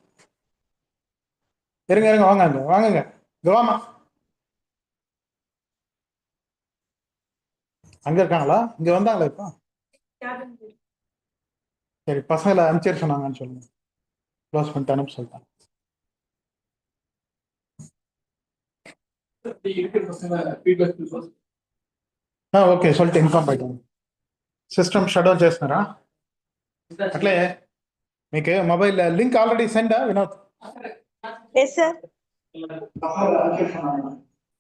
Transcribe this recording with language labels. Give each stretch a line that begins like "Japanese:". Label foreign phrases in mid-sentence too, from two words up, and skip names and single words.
Tamil: இருங்க வாங்க வாமா அங்க இருக்காங்களா? இங்க வந்தாங்களா இப்போ? சரி, பசங்களை அனுப்பிச்சு சொன்னாங்கன்னு சொல்லுங்க. க்ளோஸ் பண்ணிட்டு அனுப்ப சொல்லிட்டாங்க.
Telugu: ఓకే சொல்லிட்டு ఇన్ఫార్మ్ పెట్టండి.
English: system shut down
Telugu: చేస్తున్నారా? అట్లే మీకు
English: mobile link already send
Telugu: వినోద్?
English: Yes, sir.